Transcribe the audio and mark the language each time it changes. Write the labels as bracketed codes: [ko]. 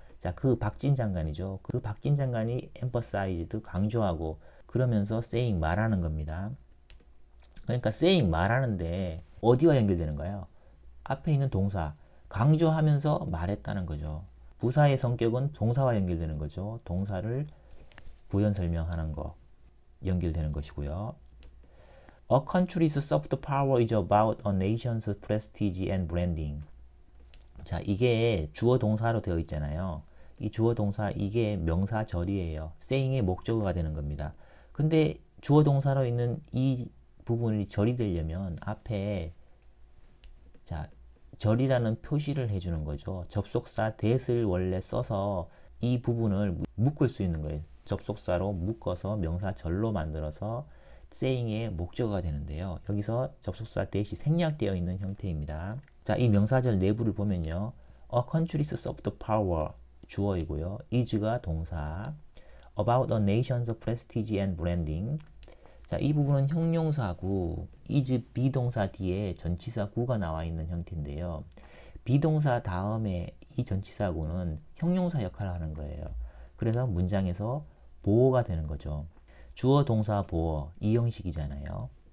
[ko] 자, 그 박진 장관이죠. 그 박진 장관이 emphasized 강조하고 그러면서 saying 말하는 겁니다. 그러니까 saying 말하는데 어디와 연결되는가요? 앞에 있는 동사 강조하면서 말했다는 거죠. 부사의 성격은 동사와 연결되는 거죠. 동사를 부연 설명하는 거 연결되는 것이고요. [en] A country's soft power is about a nation's prestige and branding. [ko] 자, 이게 주어 동사로 되어 있잖아요. 이 주어 동사 이게 명사 절이에요. saying의 목적어가 되는 겁니다. 근데 주어 동사로 있는 이 부분이 절이 되려면 앞에 자, 절이라는 표시를 해주는 거죠. 접속사 that을 원래 써서 이 부분을 묶을 수 있는 거예요. 접속사로 묶어서 명사 절로 만들어서 saying의 목적어가 되는데요. 여기서 접속사 that이 생략되어 있는 형태입니다. 자, 이 명사절 내부를 보면요. [en] A country's soft power [ko] 주어이고요. [en] is가 [ko] 동사, [en] about a nation's prestige and branding. [ko] 자, 이 부분은 형용사구, is 비동사 뒤에 전치사구가 나와 있는 형태인데요. 비동사 다음에 이 전치사구는 형용사 역할을 하는 거예요. 그래서 문장에서 보어가 되는 거죠. 주어, 동사, 보어 이 형식이잖아요.